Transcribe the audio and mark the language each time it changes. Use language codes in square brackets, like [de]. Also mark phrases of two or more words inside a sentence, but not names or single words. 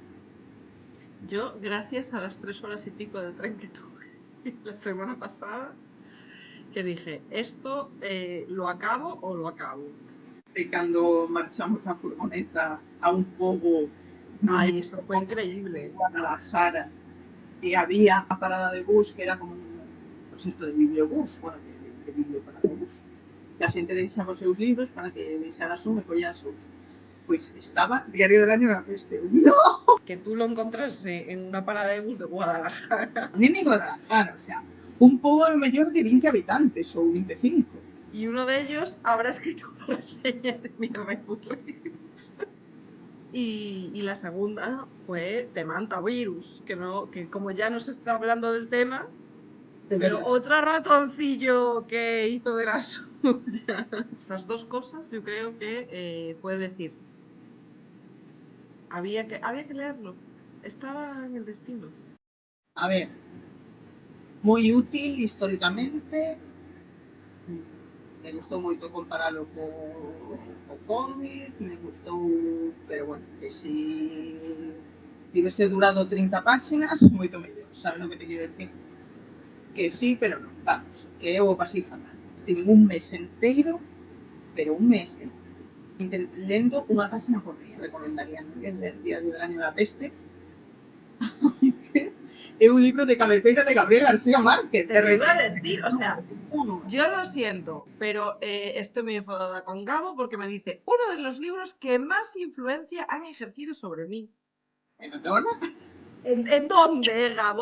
[es] Yo, gracias a las 3 horas y pico de tren que tuve la semana pasada, que dije, esto lo acabo o lo acabo. [gl] E cando marchamos na furgoneta a un pobo [es] Ay, eso fue increíble. [gl] Guadalajara e había a parada de bus que era como [es] pues esto de bibliobús, bueno, [gl] de biblioparada-bus, que a xente deixaba os seus libros para que deixaras un e collías outro. Pois estaba Diario del Año da Peste. ¡No! [es] Que tú lo encontrase en una parada de bus de Guadalajara. Ni en Guadalajara, o sea, un pobo a lo mellor de 20 habitantes ou 25. Y uno de ellos habrá escrito una reseña de mi Goodreads. Y la segunda fue de Mantavirus, que como ya nos está hablando del tema, pero otro ratoncillo que hizo de las suyas. Esas dos cosas yo creo que fue decir, había que leerlo, estaba en el destino. [gl] A ver, moi útil históricamente. Me gustou moito comparalo co COVID, me gustou, pero bueno, que si tivese durado 30 páxinas, moito mellor, sabes o que te quero decir? Que sí, pero non, vamos, que eu o pasei fatal. Estive un mes enteiro, pero un mes, lendo unha páxina por día. Recomendaría non ler Diario del Año da Peste, [es] Es un libro de cabecera de Gabriel García Márquez. Te lo iba a decir, o sea, yo lo siento, pero estoy muy enfadada con Gabo porque me dice uno de los libros que más influencia han ejercido sobre mí. ¿En dónde, Gabo?